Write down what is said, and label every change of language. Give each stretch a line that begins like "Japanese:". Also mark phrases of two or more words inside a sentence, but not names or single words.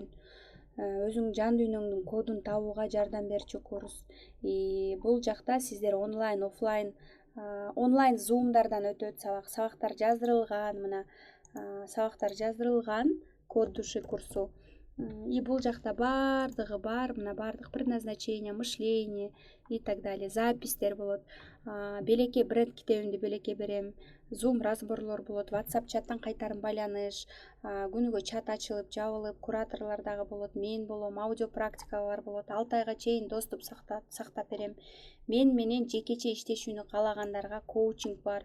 Kyrgyz: Өзүң жан дүйнөңдүн кодун табууга жардам берчү курс. Бул жакта сиздер онлайн, офлайн, онлайн зумдардан өтөт сабак. Сабактар жаздырылган, мына сабактар жаздырылган
Russian: код души
Kyrgyz: курсу. Бул жакта баардыгы бар, мына баардык
Russian: предназначение, мышление и так далее.
Kyrgyz: Запистер болот. Белекке бренд китебимди белекке берем. Zoom разборлор болот, WhatsApp чаттан кайтарым байланыш, күнүгө чат ачылып, жабылып, кураторлор дагы болот, мен болом, аудио практикалар болот. 6 айга чейин доступ сактап берем. Мен менен жекече иштешүүнү каалагандарга коучинг бар.